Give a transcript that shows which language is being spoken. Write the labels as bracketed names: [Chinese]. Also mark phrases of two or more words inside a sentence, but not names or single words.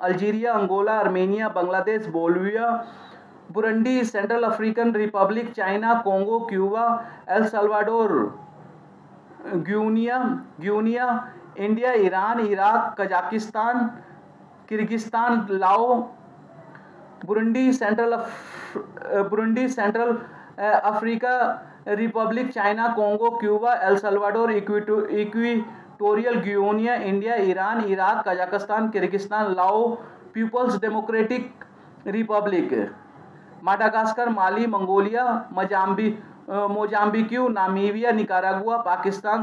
[English] Algeria, Angola, Armenia, Bangladesh, Bolivia, Burundi, Central African Republic, China, Congo, Cuba, El Salvador, Guinea, India, Iran, Iraq, Kazakhstan, Kyrgyzstan, Laos, Burundi, Central Africa Republic, China, Congo, Cuba, El Salvador, Equatorial Guinea, India, Iran, Iraq, Kazakhstan, Kyrgyzstan, Laos, People's Democratic Republic, Madagascar, Mali, Mongolia, Mozambique, Namibia, Nicaragua, Pakistan,